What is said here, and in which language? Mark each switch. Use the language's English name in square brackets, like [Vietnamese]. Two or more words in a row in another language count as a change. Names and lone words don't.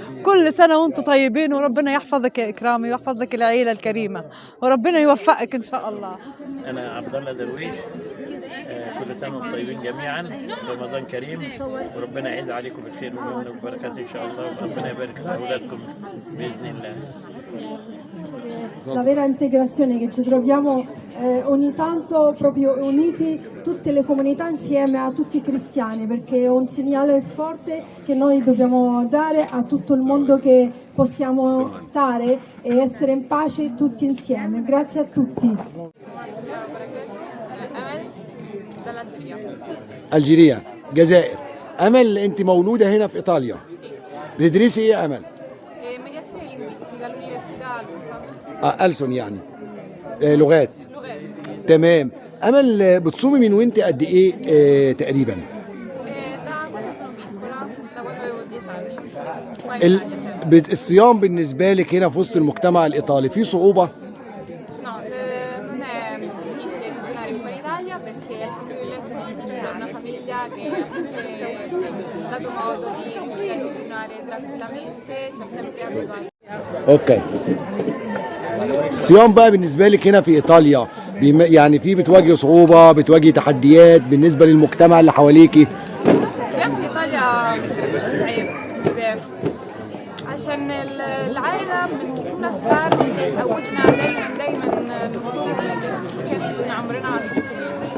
[Arabic] كل سنه وانتم طيبين، وربنا يحفظك يا اكرامي ويحفظ لك العيله الكريمه، وربنا يوفقك ان شاء الله. انا عبد الله درويش. كل سنه وانتم طيبين جميعا، رمضان كريم، وربنا يعيد عليكم بالخير واليمن والبركات ان شاء الله، وربنا يبارك في اولادكم باذن الله. [Italian] La vera integrazione che ci troviamo ogni tanto proprio uniti tutte le comunità insieme a tutti i cristiani, perché è un segnale forte che noi dobbiamo dare a tutto il mondo che possiamo stare e essere in pace tutti insieme. Grazie a tutti. [Arabic] الجيريا، جزائر. امل، انت مولوده هنا في ايطاليا، بتدرسي ايه يا امل؟ [Italian] mediazione linguistica all'università Lusa. [Arabic] ألسن يعني لغات. تمام. امل، بتصومي من وانت قد ايه تقريبا؟ [Italian] Da quando sono piccola, da quando avevo 10 anni. [Arabic] الصيام بالنسبه لك هنا في وسط المجتمع الايطالي فيه صعوبه؟ [Italian] No, non è difficile ragionare come in Italia, perché sono cresciuta in una famiglia che ha dato modo di riuscire a ragionare tranquillamente, ci ha sempre aiutato. [Arabic] اوكي. الصيام بقى بالنسبه لك هنا في ايطاليا يعني في بتواجهي صعوبه، بتواجهي تحديات بالنسبه للمجتمع اللي حواليكي؟ الصيام في ايطاليا صعب عشان العائله من كنا صغار تعودنا دايما نصوم من عمرنا 10 سنين.